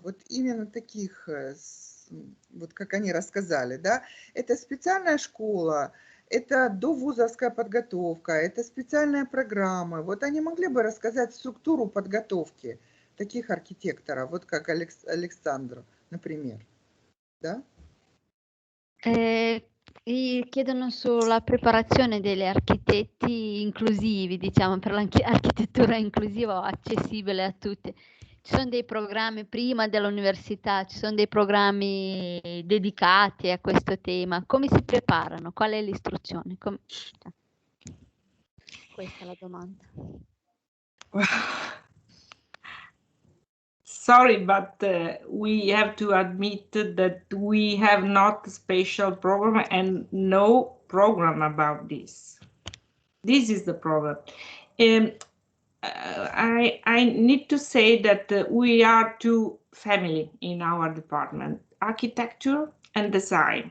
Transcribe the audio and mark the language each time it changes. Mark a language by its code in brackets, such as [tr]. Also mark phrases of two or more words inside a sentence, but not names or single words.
[ru] Вот именно таких, вот как они рассказали, да? Это специальная школа, это довузовская подготовка, это специальная программа. Вот они могли бы рассказать структуру подготовки таких архитекторов, вот как Александр, например, да? [it] Chiedono sulla preparazione degli architetti inclusivi, diciamo, per l'architettura inclusiva o accessibile a tutti. Ci sono dei programmi prima dell'università, ci sono dei programmi dedicati a questo tema. Come si preparano? Qual è l'istruzione? Questa è la domanda. [en] Sorry, but we have to admit that we have not a special program and no program about this. This is the problem. I need to say that we are two families in our department, architecture and design.